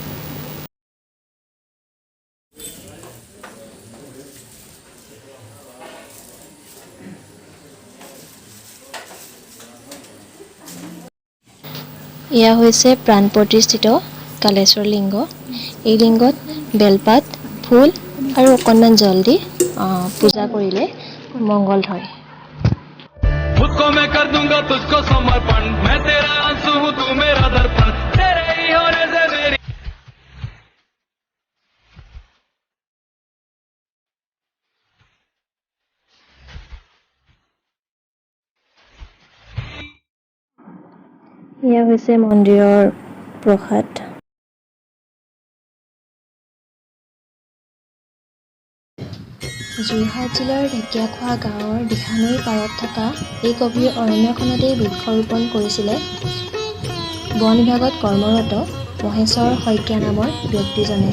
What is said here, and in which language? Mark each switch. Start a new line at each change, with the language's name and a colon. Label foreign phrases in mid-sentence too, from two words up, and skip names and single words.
Assamese: এয়া হৈছে প্ৰাণ প্ৰতিষ্ঠিত কালেশ্বৰ লিংগ। এই লিংগত বেলপাত, ফুল আৰু অকণমান জল দি পূজা কৰিলে মংগল হয়।
Hindi: मुझको मैं कर दूंगा तुझको समर्पण, मैं तेरा आंसू हूँ तू मेरा दर्पण, तेरे ही होने से मेरी।
Assamese: এয়া হৈছে মন্দিৰৰ প্ৰসাদ। যোৰহাট জিলাৰ ঢেকীয়াখোৱা গাঁৱৰ দিহানৈ পাৰত থকা এই গভীৰ অৰণ্যখনতেই বৃক্ষৰোপণ কৰিছিলে বন বিভাগত কৰ্মৰত মহেশ্বৰ শইকীয়া নামৰ ব্যক্তিজনে।